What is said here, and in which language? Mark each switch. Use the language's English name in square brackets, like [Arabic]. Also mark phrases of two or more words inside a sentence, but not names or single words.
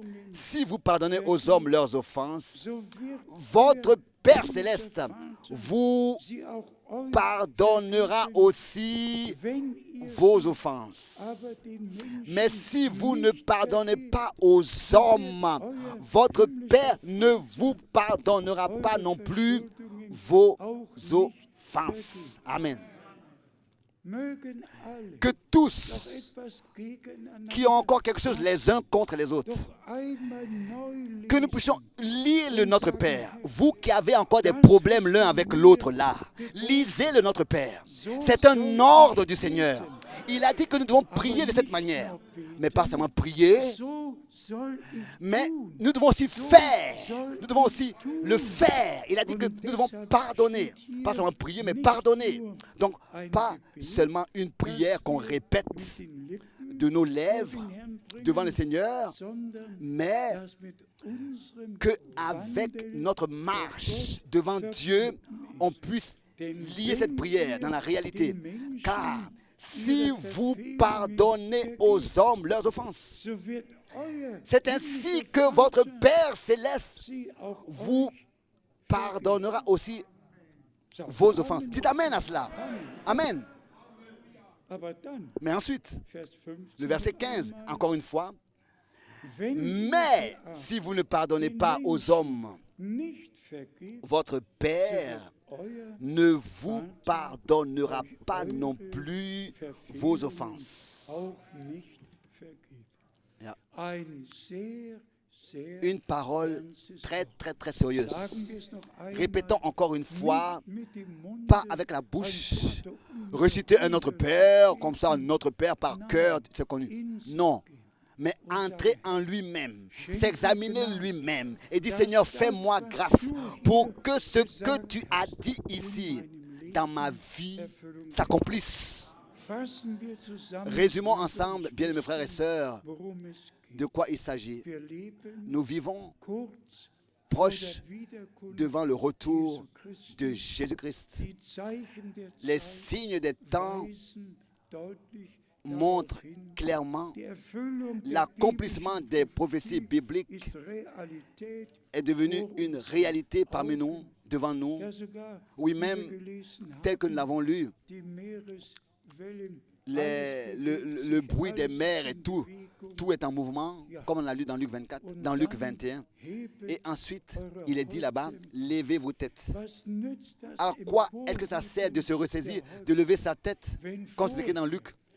[French] Si vous pardonnez aux hommes leurs offenses, votre Père Céleste vous pardonnera aussi vos offenses. Mais si vous ne pardonnez pas aux hommes, votre Père ne vous pardonnera pas non plus vos offenses. Amen. [German] mögen alle [French] que [German] noch [French] tous [German] etwas gegeneinander, [French] qui ont encore quelque chose les uns contre les autres, [German] doch einmal neu [French] que nous [German] lesen. [French] puissions lire le Notre Père. Vous qui avez encore des problèmes l'un avec l'autre là, lisez le Notre Père. C'est un ordre du Seigneur. Il a dit que nous devons prier de cette manière. Mais pas seulement prier, [German] So soll ich [French] mais [German] tun. [French] nous devons aussi faire. Nous devons aussi le faire. Il a dit que nous devons pardonner. Pas seulement prier, mais pardonner. Donc, pas seulement une prière qu'on répète [German] Den Lippen [French] de nos lèvres [German] den Herrn bringen, [French] devant le Seigneur, [German] sondern [French] mais [German] dass mit unserem [French] qu'avec [German] Wandel [French] notre marche devant Dieu, on puisse lier cette prière dans la réalité. Car si vous pardonnez aux hommes leurs offenses, [German] so wird euer [French] c'est ainsi que votre Père céleste [German] sie auch [French] vous [German] euch [French] pardonnera aussi [German] sagt. [French] vos offenses. Dites Amen à cela. Amen. [German] Aber dann, [French] Mais ensuite, [German] Vers 15, [French] le verset 15, encore une fois, [German] wenn [French] mais [German] ihr [French] si vous ne pardonnez pas aux hommes, [German] nicht vergebt, [French] votre Père [German] euer [French] ne vous pardonnera pas non plus vos offenses. [German] auch nicht vergebt. Ja. Ein sehr, sehr [French] Une parole très, très, très sérieuse. [German] Sagen wir es noch einmal, [French] Répétons encore une fois, [German] mit dem Munde [French] pas avec la bouche, reciter un Notre Père, comme ça, Notre Père par cœur, c'est connu. Non, mais entrer en lui-même, s'examiner lui-même et dire, Seigneur, fais-moi grâce pour que ce que tu as dit ici dans ma vie s'accomplisse. [German] fassen wir zusammen, [French] Résumons ensemble, bien-aimés frères et sœurs, [German] worum es geht. [French] de quoi il s'agit. [German] Wir leben [French] Nous vivons [German] kurz [French] proches [German] vor der Wiederkunft [French] devant le retour [German] Jesu Christi. [French] de Jésus-Christ. [German] Die Zeichen der [French] Les [German] Zeit [French] signes des temps [German] weisen deutlich [French] montrent [German] darauf hin, [French] clairement [German] die Erfüllung der [French] l'accomplissement des prophéties bibliques [German] ist Realität, [French] est devenu une réalité parmi nous, devant nous, [German] ja sogar, [French] oui [German] wie [French] même [German] wir gelesen [French] tel que nous [German] haben, [French] l'avons lu, [German] die Meereswellen, [French] le bruit des mers et tout est en mouvement, comme on l'a lu dans Luc 24, dans Luc 21. Et ensuite, il est dit là-bas, levez vos têtes. À quoi est-ce que ça sert de se ressaisir, de lever sa tête, comme c'est écrit dans Luc?